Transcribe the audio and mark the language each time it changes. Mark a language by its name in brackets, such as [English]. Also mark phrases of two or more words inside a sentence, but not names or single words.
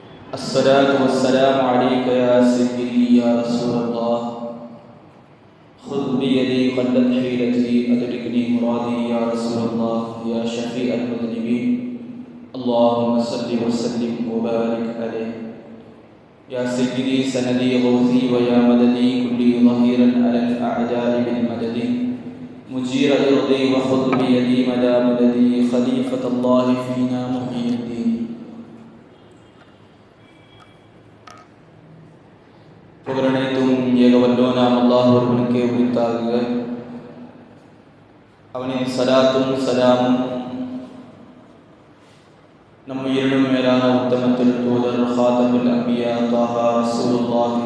[Arabic] الصلاة والسلام عليك يا سيدي يا رسول الله خذ بيدي قلت حيلتي أدركني مرادي يا رسول الله يا شفيع المذنبين اللهم صل وسلم وبارك عليه يا سيدي سندي غوثي ويا مددي كلي ظهيرا على الأعداء بالمدد مجير إرضي وخذ بيدي مدى مددي خليفة الله فينا محيي الدين. [Tamil] புகழனைத்தும் ஏகவல்லோனாம் அல்லாஹ் ஒருவனுக்கே உரித்தாக. அவனின் சலாத்தும் சலாமும் நம் உயிரினும் மேலான உத்தமத்தில் தூதர் [Arabic] خاتم الأنبياء طه رسول الله